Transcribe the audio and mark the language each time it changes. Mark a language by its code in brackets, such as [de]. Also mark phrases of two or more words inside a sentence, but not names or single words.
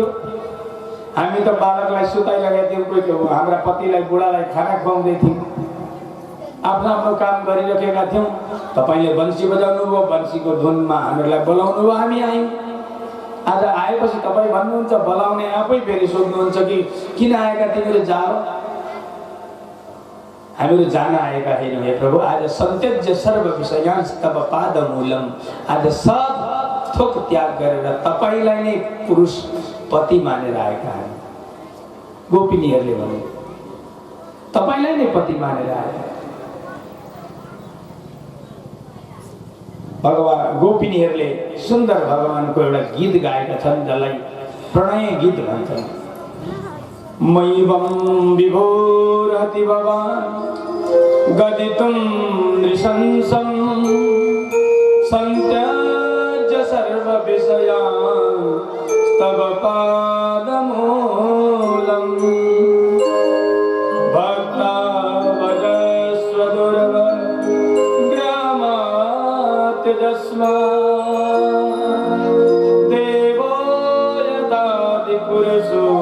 [ne] हामी त बालकलाई सुताइ लगाएको थियौँ, कोही हाम्रा पतिलाई बुढालाई खाना खुवाउँदै थियौँ, आफ्नो आफ्नो काम गरिरहेका थियौँ। तपाईले बंसी बजाउनु भयो, बंसीको धुनमा हामीलाई बोलाउनु भयो, हामी आयौँ। आज आएपछि तपाईँ भन्नुहुन्छ, बोलाउने आफै फेरि सोध्नुहुन्छ कि किन आएका तिमीहरू? जाओ। हामीहरू जान आएका हैनौँ हे प्रभु। [sa] आज सन्त्यज्य सर्व विषयांश तब पाद मूलम। [ne] आज सब थोक त्याग गरेर तपाईलाई नै पुरुष पति मानेर आएका हामी। गोपिनीहरूले भने तपाईलाई नै पति मानेर आएका। भगवान गोपिनीहरूले सुन्दर भगवानको एउटा गीत गाएका छन्, जसलाई प्रणय गीत भन्छन्। [sa] मयिवं विभोर्हति भवान् गदितुं नृशंसं सन्त्यज्य सर्वविषयान् तव पादमूलम् भक्ता भजस्व दुर्गग्रामात्यजस्मात् देवो यदादिपुरुषो